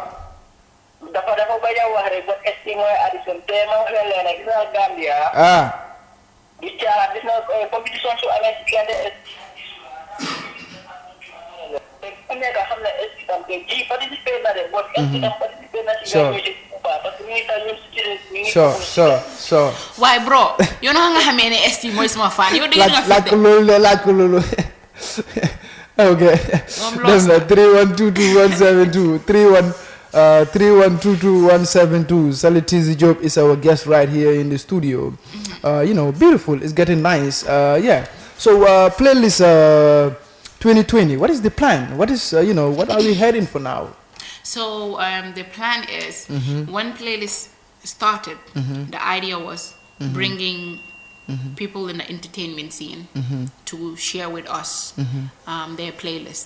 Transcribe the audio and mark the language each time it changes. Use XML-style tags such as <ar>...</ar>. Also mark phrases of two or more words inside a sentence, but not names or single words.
<wo>dafa bañ a wax rek ba ST mooy Addison te ma wax leen ne gis naa Gambia di caaxaan gis naa compétition su amee ci diggante ku nekk xam ne ST tam te ji participé na de bon ST tam participé na ci nga ñëw</wo> <fr>parce que</fr> <wo>ñu tam ñun ci</wo> <en>so</en> <wo>waaye bro yow na nga xamee ne ST mooy sama fan yow dégg nga laaj ko loolu okay dem na 3122-172 3122-172.</wo> <en>Sally Tizzy Jobe is our guest right here in the studio. Beautiful. It's getting nice. So playlist 2020. What is the plan? What is what are we heading for now? So the plan is when playlist started, the idea was bringing people in the entertainment scene to share with us their playlist.</en>